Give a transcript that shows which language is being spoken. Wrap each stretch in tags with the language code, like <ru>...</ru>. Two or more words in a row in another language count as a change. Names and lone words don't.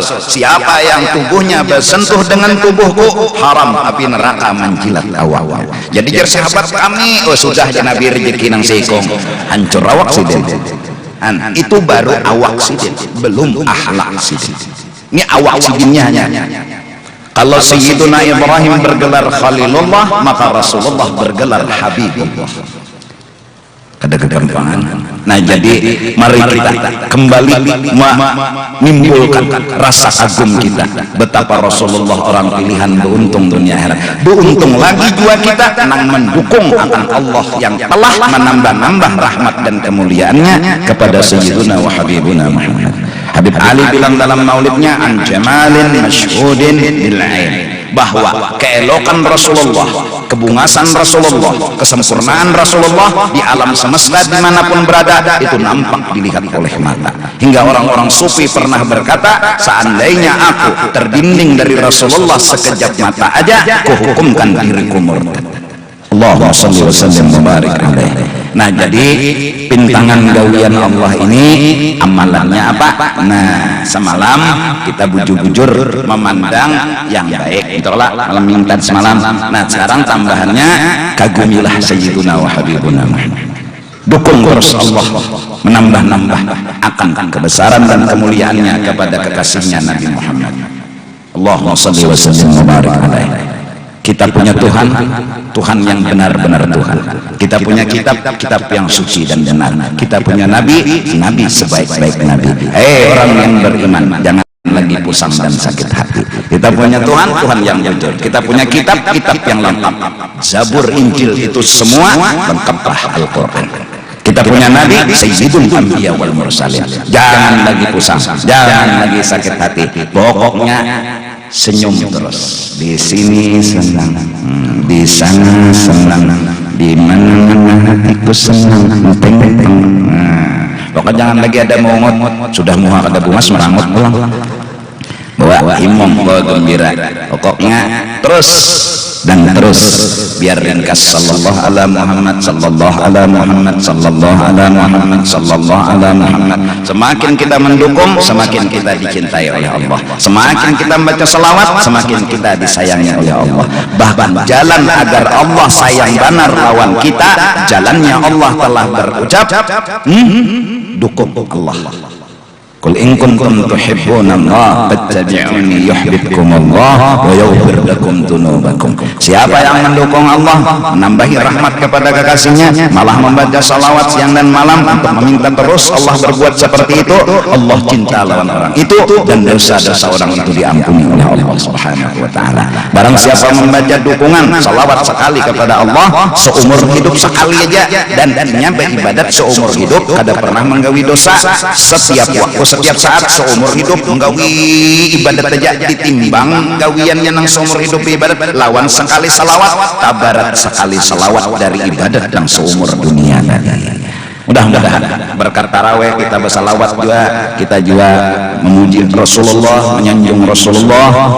<id>Siapa yang tubuhnya bersentuh dengan tubuhku, haram api neraka menjilat awak.</id> <bjn>Jadi jar sahabat kami, oh sudah ya Nabi rezeki nang seikong, hancur awak sidin. Itu baru awak sidin, belum akhlak sidin. Ini awak sidinnya hanya.</bjn> <id>Kalau Sayyiduna Ibrahim bergelar Khalilullah, maka Rasulullah bergelar Habibullah. Ada kegampangan. Nah, jadi mari kita kembali menimbulkan rasa kagum kita betapa Rasulullah orang pilihan, beruntung dunia akhirat. Beruntung lagi juga kita nang mendukung akan Allah yang telah menambah-nambah rahmat dan kemuliaannya kepada</id> <ar>سيدنا وحبيبنا محمد.</ar> <id>Habib Ali bilang dalam maulidnya,</id> <ar>عن جمال مشهود بالعين,</ar> <id>bahwa keelokan Rasulullah, kebungasan Rasulullah, kesempurnaan Rasulullah di alam semesta dimanapun berada itu nampak dilihat oleh mata. Hingga orang-orang sufi pernah berkata, seandainya aku terdinding dari Rasulullah sekejap mata aja, kuhukumkan diriku murtad.</id> <ar>اللهم صل وسلم وبارك عليه.</ar> <id>Nah, jadi pintangan gawian Allah ini amalannya apa? Nah, semalam kita bujur-bujur memandang yang baik, itulah malam minggu semalam. Nah, sekarang tambahannya kagumilah</id> <ar>سيدنا وحبيبنا محمد.</ar> <id>Dukung terus Allah menambah-nambah akan kebesaran dan kemuliaannya kepada kekasihnya Nabi Muhammad.</id> <ar>اللهم صل وسلم وبارك عليه.</ar> <id>Kita punya Tuhan, Tuhan yang benar-benar Tuhan. Kita punya kitab, kitab yang suci dan benar. Kita punya Nabi, Nabi sebaik-baik Nabi. Orang yang beriman, jangan lagi pusing dan sakit hati. Kita punya Tuhan, Tuhan yang jujur. Kita punya kitab, kitab yang lengkap. Zabur, Injil itu semua lengkaplah Al-Quran. Kita punya Nabi,</id> <ar>سيد الأنبياء والمرسلين.</ar> <id>Jangan lagi pusing, jangan lagi sakit hati. Pokoknya senyum terus. Di sini senang, di sana senang, di mana-mana hatiku senang.</id> <bjn>Pokoknya jangan lagi ada mongot, sudah muha kada bungas merangut pulang.</bjn> <id>Bawa imam, bawa gembira. Pokoknya terus dan terus, biar ringkas.</id> <ar>صلى الله على محمد، صلى الله على محمد، صلى الله على محمد، صلى الله على محمد.</ar> <id>Semakin kita mendukung, semakin kita dicintai oleh Allah. Semakin kita membaca salawat, semakin kita disayangi oleh Allah. Bahkan jalan agar Allah sayang benar lawan kita, jalannya Allah telah berucap, dukung Allah.</id> <ar>قل إن كنتم تحبون الله فاتبعوني يحببكم الله ويغفر لكم ذنوبكم.</ar> <id>Siapa yang mendukung Allah, menambahi rahmat kepada kekasihnya, malah membaca salawat siang dan malam untuk meminta terus Allah berbuat seperti itu, Allah cinta lawan orang itu dan dosa-dosa orang itu diampuni oleh Allah</id> <ar>سبحانه وتعالى.</ar> <id>Barang siapa membaca dukungan salawat sekali kepada Allah seumur hidup sekali aja, dan nyampe ibadat seumur hidup kada pernah menggawi dosa, setiap waktu setiap saat seumur hidup menggawi ibadat aja ditimbang gawiannya nang seumur hidup ibadat lawan sekali salawat tabarat sekali salawat dari ibadat yang seumur dunia. Mudah-mudahan berkat taraweh kita bersalawat juga, kita juga memuji Rasulullah, menyanjung Rasulullah.</id>